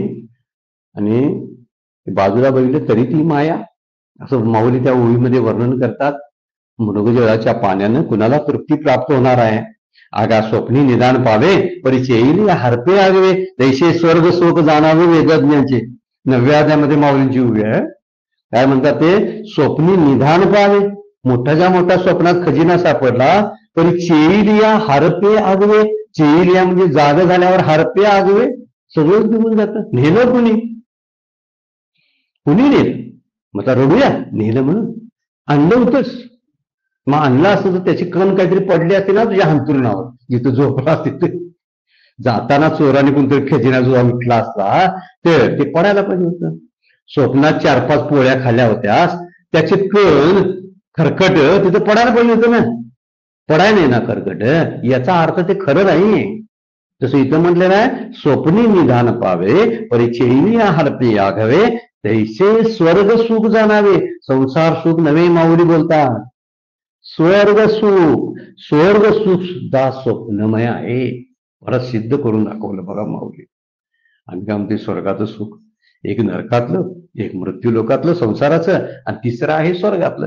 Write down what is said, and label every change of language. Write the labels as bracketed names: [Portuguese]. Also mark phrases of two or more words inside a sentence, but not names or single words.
[Marathi] आणि बाजूला बघितलं तरी ती माया, असं माऊली त्या ओळीमध्ये वर्णन करतात. मृगजळाच्या पाण्यानं कुणाला तृप्ती प्राप्त होणार आहे? आगा स्वप्नी निदान पावे परिचय येईल हरपे आगवे तैसे स्वर्ग शोक जाणावे वेदज्ञाचे. 9व्या अध्यायामध्ये माऊलींची उभी आहे. काय म्हणतात ते? स्वप्नी निधान पावे, मोठ्याच्या मोठ्या स्वप्नात खजिना सापडला तरी चेईलिया हरपे आगवे. चेईलिया म्हणजे जाग झाल्यावर हरपे आगवे, सगळंच निघून जातं. नेलं कुणी नेलं? मग आता रडूया, नेलं म्हणून. आणलं होतंच, मग आणलं असतं तर त्याची कण काहीतरी पडली असते ना तुझ्या अंतरुणावर, जिथं झोपला तिथे. जाताना चोराने कोणतरी खजिना जो विकला असता तर ते पडायला पाहिजे होतं. स्वप्नात 4-5 पोळ्या खाल्ल्या होत्यास, त्याचे कण खरकट तिथं पडायला पाहिजे होतं ना. पडाय नाही ना खरकट, याचा अर्थ ते खरं नाही. जसं इथं म्हटलेलं आहे, स्वप्नी निधान पावे परिचयी हरपे आघवे तैसे स्वर्ग सुख जाणावे. संसार सुख नवे माऊली बोलतात. स्वर्ग सुख सुद्धा स्वप्नमय आहे. परत सिद्ध करून दाखवलं बघा माऊली. आणि काय म्हणते? स्वर्गाचं सुख एक नरकातलं, एक मृत्यू लोकातलं संसाराचं, आणि तिसरं आहे स्वर्गातलं.